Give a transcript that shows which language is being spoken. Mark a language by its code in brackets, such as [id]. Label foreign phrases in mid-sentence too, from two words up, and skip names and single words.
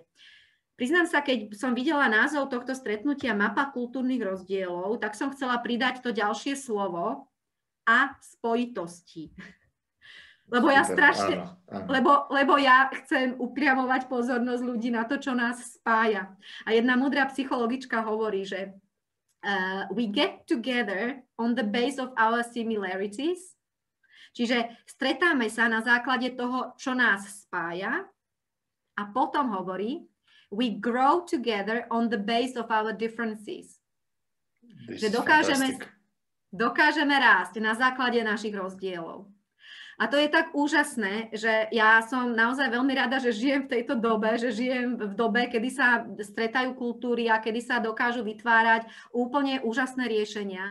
[sk] Priznám sa, keď som videla názov tohto stretnutia Mapa kultúrnych rozdielov, tak som chcela pridať to ďalšie slovo a spojitosti. Lebo ja strašne, lebo ja chcem upriamovať pozornosť ľudí na to, čo nás spája. A jedna múdra psychologička hovorí, že [en] we get together on the base of our similarities. [sk] Čiže stretáme sa na základe toho, čo nás spája. A potom hovorí, [en] we grow together on the base of our differences. [sk] Že dokážeme rásť na základe našich rozdielov. A to je tak úžasné, že ja som naozaj veľmi rada, že žijem v tejto dobe, že žijem v dobe, kedy sa stretajú kultúry a kedy sa dokážu vytvárať úplne úžasné riešenia.